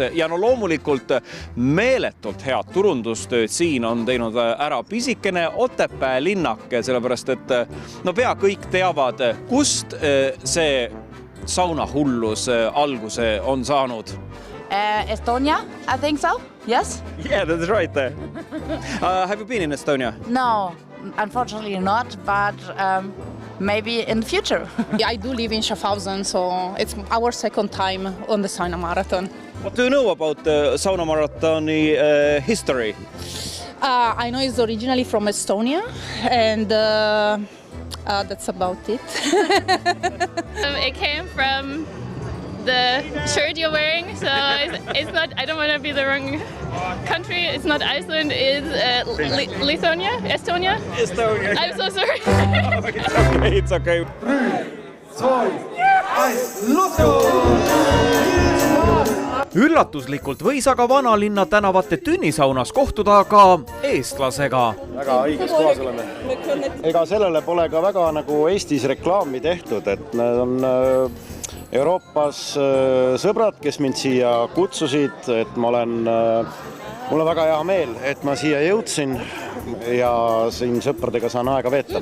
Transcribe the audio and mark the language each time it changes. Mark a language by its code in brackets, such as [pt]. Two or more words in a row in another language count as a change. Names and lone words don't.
[et] Ja no loomulikult meeletult head turundustööd siin on teinud ära pisikene Otepää linnake, sellepärast et no pea kõik teavad, kust see saunahullus alguse on saanud. [en] Estonia, I think so. Yes? Yeah, that's right. Have you been in Estonia? No, unfortunately not, but maybe in the future. I do live in Schaffhausen, so it's our second time on the sauna marathon. What do you know about the sauna marathon history? I know it's originally from Estonia, and that's about it. It came from the shirt you're wearing, so it's not. I don't want to be the wrong country. It's not Iceland. It's Lithuania, Estonia. Estonia. I'm so sorry. It's okay. [et] 3, 2, 1, lusu! Üllatuslikult võis aga vanalinna tänavate tünnisaunas kohtuda ka eestlasega. Väga õiges kohas oleme. Ega sellele pole ka väga nagu Eestis reklaami tehtud, et need on Euroopas sõbrad, kes mind siia kutsusid, et mul on väga hea meel, et ma siia jõudsin ja siin sõpradega saan aega veeta.